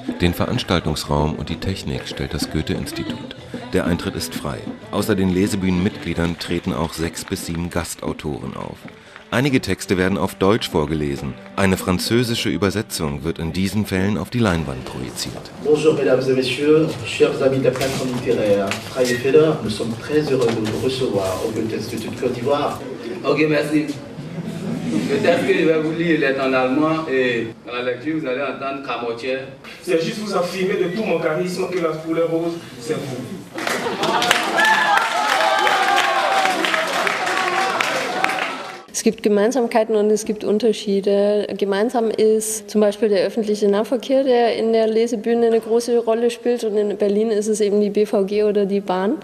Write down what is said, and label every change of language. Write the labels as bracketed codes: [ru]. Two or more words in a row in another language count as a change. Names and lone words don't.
[de] Den Veranstaltungsraum und die Technik stellt das Goethe-Institut. Der Eintritt ist frei. Außer den Lesebühnenmitgliedern treten auch 6 bis 7 Gastautoren auf. Einige Texte werden auf Deutsch vorgelesen. Eine französische Übersetzung wird in diesen Fällen auf die Leinwand projiziert. [fr] Bonjour mesdames et messieurs, chers amis de la plateforme littéraire Freie Feder, nous sommes très heureux de vous recevoir au Goethe-Institut Côte d'Ivoire. Ok, merci. Peut-être que je vais vous lire les en allemand et dans la lecture vous allez entendre Camotier. C'est juste vous affirmer de tout mon charisme que la couleur rose, c'est vous. [de] Es gibt Gemeinsamkeiten und es gibt Unterschiede. Gemeinsam ist zum Beispiel der öffentliche Nahverkehr, der in der Lesebühne eine große Rolle spielt, und in Berlin ist es eben die BVG oder die Bahn.